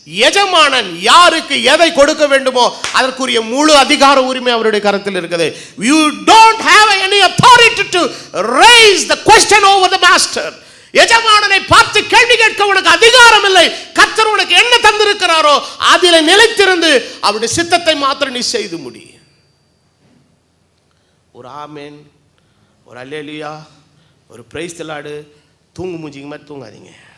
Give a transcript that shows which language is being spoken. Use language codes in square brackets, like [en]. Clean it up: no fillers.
[ta] எஜமானன் யாருக்கு எதை கொடுக்க வேண்டுமோ அதற்குரிய முழு அதிகார உரிமை அவருடைய கரத்தில் இருக்குது. [en] You don't have any authority to raise the question over the master. [ta] எஜமானனை பார்த்து கேள்வி கேட்க உனக்கு அதிகாரம் இல்லை. கர்த்தர் உனக்கு என்ன தந்திருக்கிறாரோ அதிலே நிலைத்திருந்து அவருடைய சித்தத்தை மாத்திரம் நீ செய்து முடி. ஒரு ஆமென், ஒரு அல்லேலூயா, ஒரு பிரைஸ் தி லார்ட். தூங்கு மூஞ்சிங்க மாதிரி தூங்காதீங்க.